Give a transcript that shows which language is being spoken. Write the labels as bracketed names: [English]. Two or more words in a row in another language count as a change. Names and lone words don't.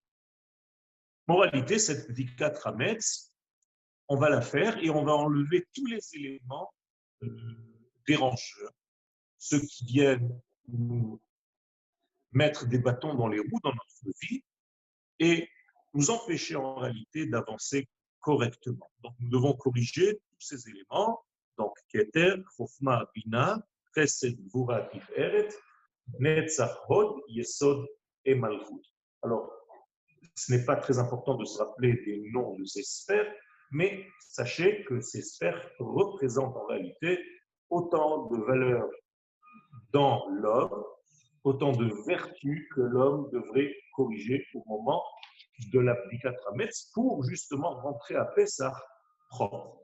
[French] Moralité, cette [Hebrew] בדיקת חמץ, [French] on va la faire et on va enlever tous les éléments dérangeurs, ceux qui viennent nous mettre des bâtons dans les roues dans notre vie et nous empêcher en réalité d'avancer correctement. Donc, nous devons corriger tous ces éléments. Donc, [Hebrew] כתר, חכמה, בינה, חסד, גבורה, תפארת, נצח, הוד, יסוד et Malchut. [French] Alors, ce n'est pas très important de se rappeler des noms de ces sphères, mais sachez que ces sphères représentent en réalité autant de valeurs dans l'homme, autant de vertus que l'homme devrait corriger au moment de la [Hebrew] בדיקת חמץ [French] pour justement rentrer à Pessah propre.